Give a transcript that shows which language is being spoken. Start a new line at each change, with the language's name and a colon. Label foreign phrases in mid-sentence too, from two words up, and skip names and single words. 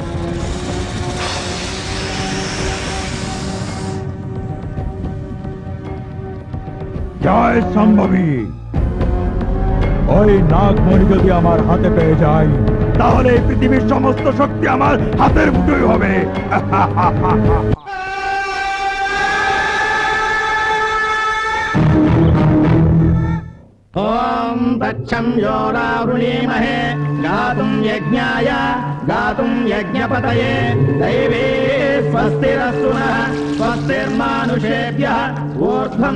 Bangla: জয় সম্ভবী। ওই নাগমণি যদি আমার হাতে পেয়ে যায় তাহলে এই পৃথিবীর সমস্ত শক্তি আমার হাতের মুঠোয় হবে।
Sanskrit: ओम तच्छं योरावृणीमहे गातुं यज्ञाय गातुं यज्ञपतये दैवे स्वस्तिरस्तु नः स्वस्तिर्मानुषेभ्यः ऊर्ध्वं